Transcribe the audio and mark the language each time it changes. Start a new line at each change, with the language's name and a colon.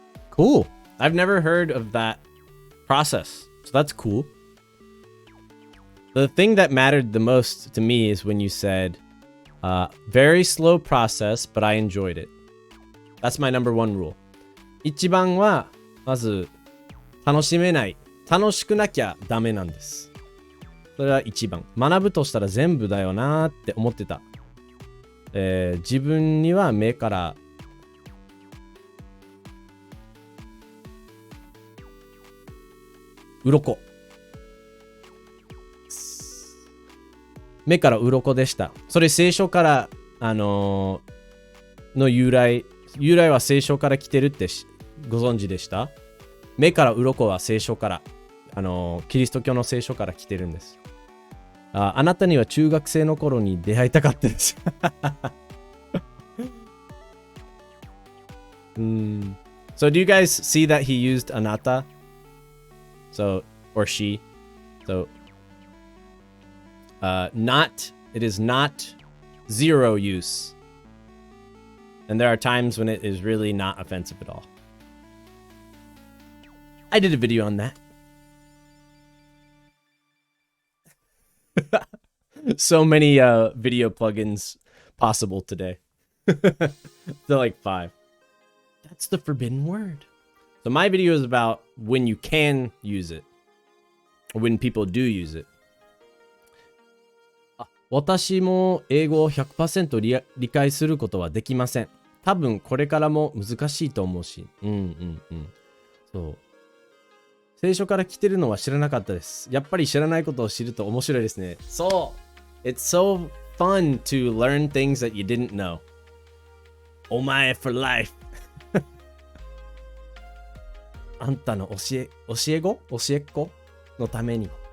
English: Cool. I've never heard of that process. So that's cool. The thing that mattered the most to me is when you said, very slow process, but I enjoyed it. That's my number one rule.
Japanese: 一番は、まず、楽しめない。楽しくなきゃダメなんです。それは一番。学ぶとしたら全部だよなーって思ってた。自分には目から鱗。目から鱗でした。それ聖書から、の由来は聖書から来てるってご存知でした？目から鱗は聖書から、キリスト教の聖書から来てるんです。あなたには中学生の頃に出会いたかったです。
English: So do you guys see that he used anata? So, or she. So, it is not zero use. And there are times when it is really not offensive at all. I did a video on that. So many video plugins possible today. They're like 5. That's the forbidden word. So my video is about when you can use it. Or when people do use it.
Japanese: 私も英語を 100% 理解することはできません。多分これからも難しいと思うし。そう。聖書から来てるのは知らなかったです。やっぱり知らないことを知ると面白いですね。そう。
English: It's so fun to learn things that you didn't know. お前 for life.
Japanese: あんたの教えっ子のためにも。